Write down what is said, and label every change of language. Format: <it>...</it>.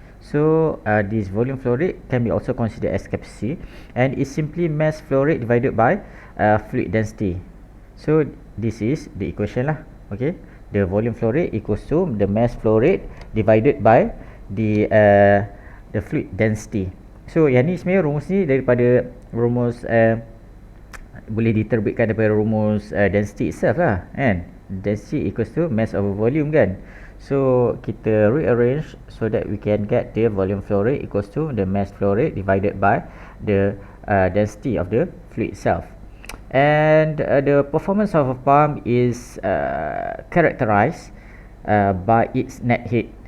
<en>So this volume flow rate can be also considered as capacity, and is simply mass flow rate divided by fluid density. So this is the equation lah. Okay, the volume flow rate equals to the mass flow rate divided by the fluid density.</en> <ms>So yang ni sebenarnya rumus ni daripada rumus boleh diterbitkan daripada rumus density itself lah, kan?</ms> <en>Density equals to mass over volume, kan?</en> <ms>So kita</ms> <en>rearrange so that we can get the volume flow rate equals to the mass flow rate divided by the density of the fluid itself. And the performance of a pump is characterized by its net heat.</en>